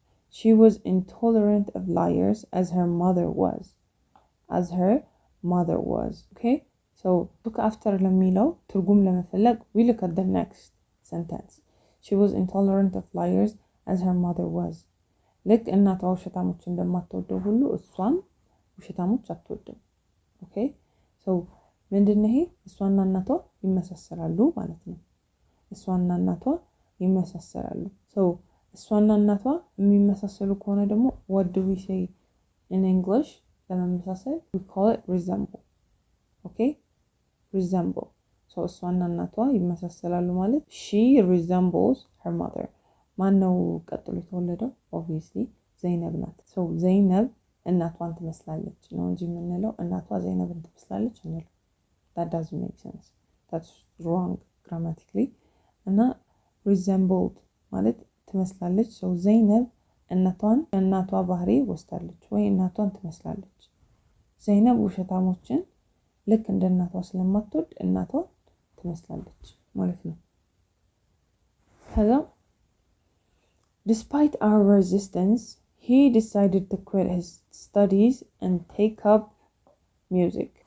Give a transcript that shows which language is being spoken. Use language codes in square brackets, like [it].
[en] She was intolerant of liars as her mother was. As her mother was. Okay, so took after [am] ለሚለው ትርጉም ለመፈለግ [en] we look at the next sentence. She was intolerant of liars as her mother was. [am] ልክ እናቷ ውሸታሞች እንደማትወደው ሁሉ እሷም ውሸታሞች አትወድም. ኦኬ ሶ ምንድነው ይሄ? እሷና እናቷ ይመሳሰላሉ ማለት ነው። እሷና እናቷ ይመሳሰላሉ. ሶ እሷና እናቷ የሚመሳሰሉ ከሆነ ደግሞ [en] what do we say in English? ለመመሳሰል we call it resemble. Okay, resemble. [am] ሶ እሷና እናቷ ይመሳሰላሉ ማለት [en] she resembles her mother. [am] ማነው ቀጥሎ የተወለደው? obviously ዘይነብ ናት. so ዘይነብ እናቷን ትመስላለች ነው እንጂ የምንለው እናቷ ዘይነብን ትመስላለች እንል. [en] that doesn't make sense. that's wrong grammatically. [am] እና resembled ማለት ትመስላለች. so ዘይነብ እናቷ ባህሪ ወስዳለች ወይ እናቷን ትመስላለች. ዘይነብ ውሸታሞችን ልክ እንደ እናቷ ስለማትወድ እናቷን ትመስላለች ማለት ነው. [en] ከዛ despite our resistance, he decided to quit his studies and take up music.